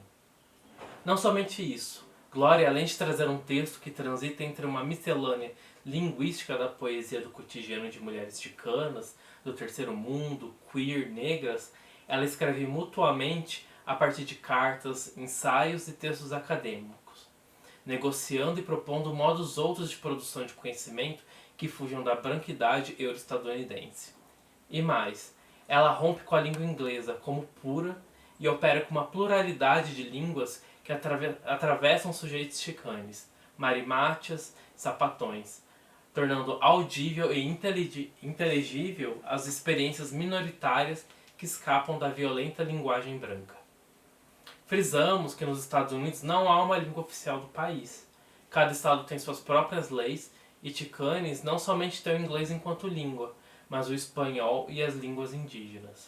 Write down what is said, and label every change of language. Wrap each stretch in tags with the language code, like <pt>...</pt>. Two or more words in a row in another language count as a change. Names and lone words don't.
<pt>Não somente isso, Glória, além de trazer um texto que transita entre uma miscelânea linguística da poesia do cotidiano de mulheres chicanas, do terceiro mundo, queer, negras, ela escreve mutuamente a partir de cartas, ensaios e textos acadêmicos, negociando e propondo modos outros de produção de conhecimento que fujam da branquidade euro-estadunidense. E mais, ela rompe com a língua inglesa como pura e opera com uma pluralidade de línguas que atravessam sujeitos chicanes, marimátias, sapatões, tornando audível e inteligível as experiências minoritárias que escapam da violenta linguagem branca. Frisamos que nos Estados Unidos não há uma língua oficial do país. Cada estado tem suas próprias leis e chicanes não somente têm o inglês enquanto língua, mas o espanhol e as línguas indígenas.</pt>